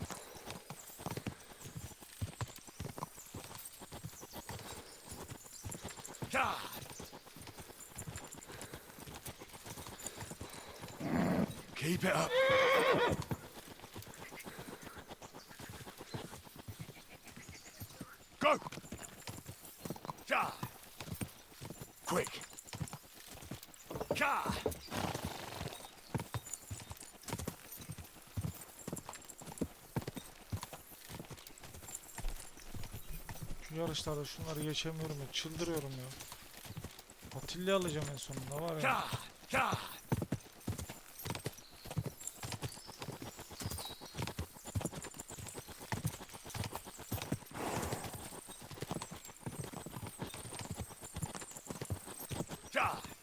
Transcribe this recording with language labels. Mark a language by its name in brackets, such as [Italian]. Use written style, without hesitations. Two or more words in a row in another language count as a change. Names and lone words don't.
[English] Yeah. Keep it up. Go. Ja. Quick. Ja. [Turkish] Şu yarışlarda şunları geçemiyorum ya, çıldırıyorum ya. Atilla alacağım en sonunda var ya. Ja. Ja. Ja.